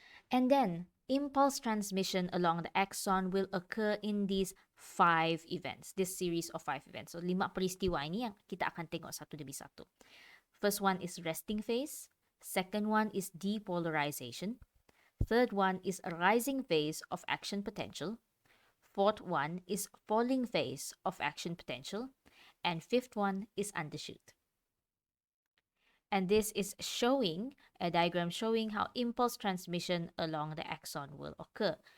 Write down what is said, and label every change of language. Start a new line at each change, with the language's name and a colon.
English: And then impulse transmission along the axon will occur in these 5 events, this series of 5 events.
Malay: So 5 peristiwa ini yang kita akan tengok satu demi satu.
English: First one is resting phase. Second one is depolarization. Third one is a rising phase of action potential. Fourth one is falling phase of action potential. And fifth one is undershoot. And this is showing a diagram showing how impulse transmission along the axon will occur.